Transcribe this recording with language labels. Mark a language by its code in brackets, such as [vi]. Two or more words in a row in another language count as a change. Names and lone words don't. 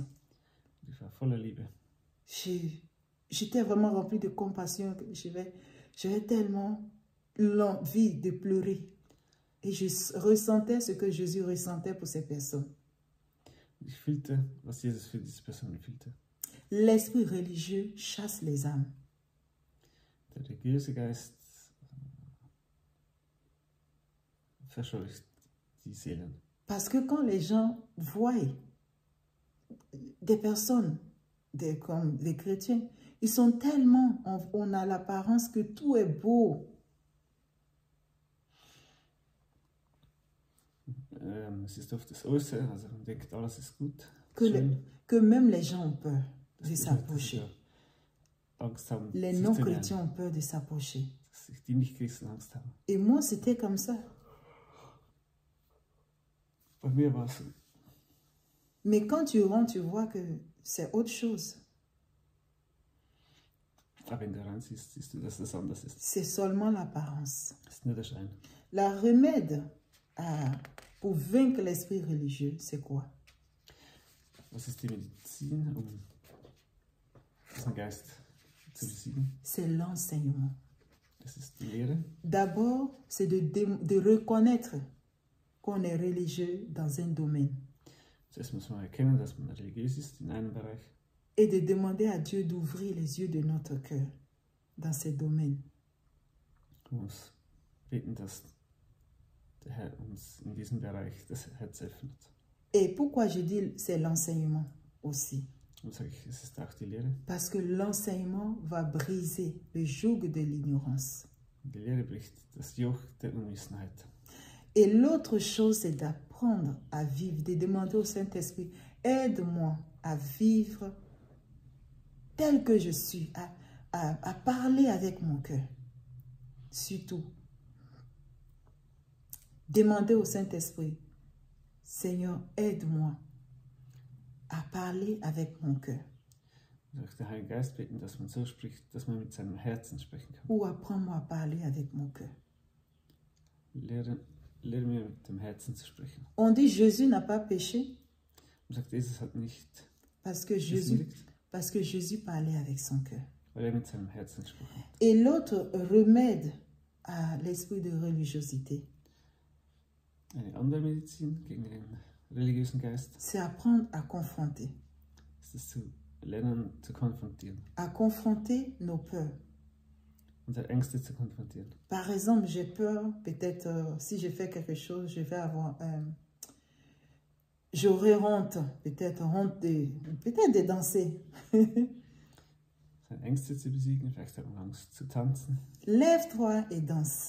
[de] Ich war voller Liebe. [fr] J'étais vraiment remplie de compassion. J'avais tellement l'envie de pleurer. Et je ressentais ce que Jésus ressentait pour ces personnes. [de] Ich fühlte, was Jesus für diese Personen fühlte. [fr] L'esprit religieux chasse les âmes. [de] Der religiöse Geist verscheucht die Seelen. [fr] Parce que quand les gens voient des personnes, comme les chrétiens, ils sont tellement, on a l'apparence que tout est beau. [de] Es ist oft das Äußere, also man denkt, alles ist gut. [fr] Que même les gens ont peur de s'approcher. [de] Angst haben, [fr] Les non-chrétiens ont peur de s'approcher. [de] dass die Nicht-Christen Angst haben. [fr] Et moi, c'était comme ça. [de] Bei mir war es so. [fr] Mais quand tu rentres, tu vois que c'est autre chose. [de] Aber wenn du rein siehst, siehst du, dass das anders ist. [fr] C'est seulement l'apparence. [de] Das ist nur der Schein. [fr] La remède pour vaincre l'esprit religieux, c'est quoi? [de] Was ist die Medizin, um diesen Geist zu besiegen? [fr] C'est l'enseignement. [de] Das ist die Lehre. [fr] D'abord, c'est de reconnaître qu'on est religieux dans un domaine. [de] Zuerst muss man erkennen, dass man religiös ist in einem Bereich. [fr] Et de demander à Dieu d'ouvrir les yeux de notre cœur dans ces domaines. [de] Man muss beten, dass der Herr uns in diesem Bereich das Herz öffnet. [fr] Et pourquoi je dis c'est l'enseignement aussi? [de] Und sage ich, es ist auch die Lehre. [fr] Parce que l'enseignement va briser le joug de l'ignorance. [de] Die Lehre bricht das Joch der Unwissenheit. [fr] Et l'autre chose, c'est d'apprendre à vivre, de demander au Saint-Esprit, aide-moi à vivre tel que je suis, à parler avec mon cœur. Surtout, demander au Saint-Esprit, Seigneur, aide-moi à parler avec mon cœur. [de] Durch den Heiligen Geist beten, dass man so spricht, dass man mit seinem Herzen sprechen kann. [fr] Ou apprends-moi à parler avec mon cœur. [de] Lehre mir mit dem Herzen zu sprechen. [fr] On dit Jésus n'a pas péché [de] Man sagt, Jesus hat nicht [fr] parce que Jésus parlait avec son cœur. [de] weil mit seinem Herzen gesprochen hat. [fr] Et l'autre remède à l'esprit de religiosité, [de] Eine andere Medizin gegen den religiösen Geist [fr] c'est apprendre à confronter. [de] ist es zu lernen, zu konfrontieren. [fr] À confronter nos peurs. [de] Unsere Ängste zu konfrontieren. [fr] Par exemple, j'ai peur, peut-être si je fais quelque chose, je vais avoir... j'aurai honte, peut-être de danser. [de] Seine Ängste zu besiegen, vielleicht hat man Angst zu tanzen. [fr] Lève-toi et danse.